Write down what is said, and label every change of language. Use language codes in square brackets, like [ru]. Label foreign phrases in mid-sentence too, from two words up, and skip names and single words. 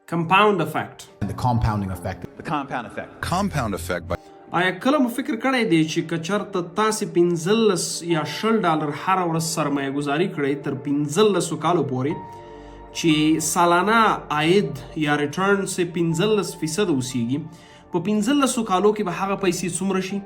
[en] compound effect. And the compounding effect. The compound effect. Compound effect by [ps] آیا کله مو فکر کړی دی چې که چېرته تاسې 15 یا $10 هره ورځ سرمایه گذاري کړئ تر 15 کالو پورې چې سالانه عاید یا ریټرن سه 15% اوسیږي په 15 کالو کې به هغه پیسې څومره شي؟